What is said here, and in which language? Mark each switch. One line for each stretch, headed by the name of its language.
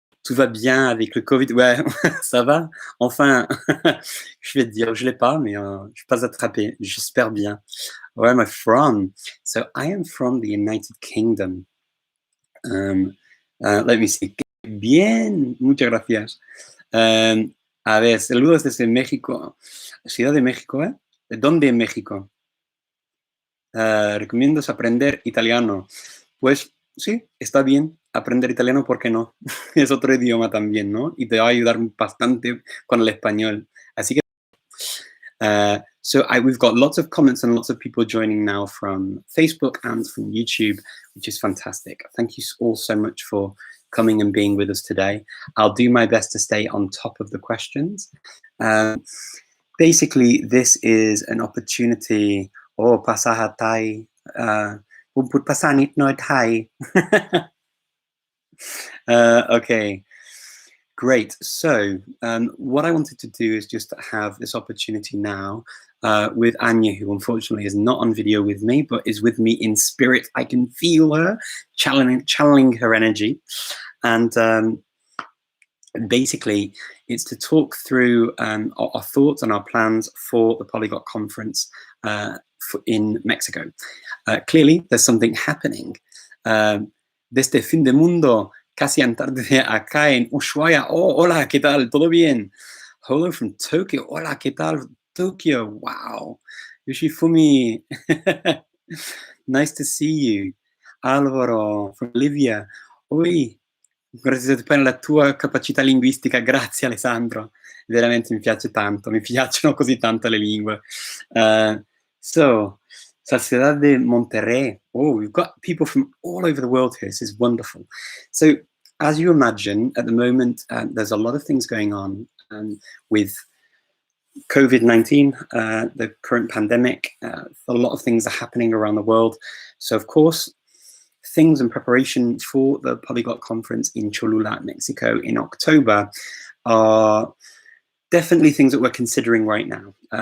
French: Tout va bien avec le Covid. Ouais, ça va. Enfin, je vais te dire, je l'ai pas, mais je suis pas attrapé. J'espère bien.
English: Where am I from? So I am from the United Kingdom. Let me see.
Spanish: Bien, muchas gracias. A ver, saludos desde México. Ciudad de México, ¿eh? ¿De dónde en México? ¿Recomiendas aprender italiano? Pues sí, está bien aprender italiano, ¿por qué no? Es otro idioma también, ¿no? Y te va a ayudar bastante con el español. Así que,
English: we've got lots of comments and lots of people joining now from Facebook and from YouTube, which is fantastic. Thank you all so much for coming and being with us today. I'll do my best to stay on top of the questions. Basically, this is an opportunity. Oh, pasaha Thai. Put pasanit no Thai. Okay, great. So what I wanted to do is just have this opportunity now with Anya, who unfortunately is not on video with me, but is with me in spirit. I can feel her channeling her energy. And basically, it's to talk through our thoughts and our plans for the Polyglot conference in Mexico. Clearly, there's something happening.
Spanish: Desde fin de mundo, casi tarde acá en Ushuaia. Oh, hola, ¿qué tal? ¿Todo bien?
English: Hello from Tokyo.
Spanish: Hola, ¿qué tal? Tokyo. Wow. Yoshifumi.
English: Nice to see you. Alvaro, from Bolivia.
Italian: Oi, grazie per la tua capacità linguistica. Grazie, Alessandro. Veramente mi piace tanto. Mi piacciono così tanto le lingue.
English: So, Sociedad de Monterrey. Oh, we've got people from all over the world here. This is wonderful. So, as you imagine, at the moment, there's a lot of things going on with COVID-19, the current pandemic. A lot of things are happening around the world. So, of course, things in preparation for the Polyglot conference in Cholula, Mexico in October are definitely things that we're considering right now.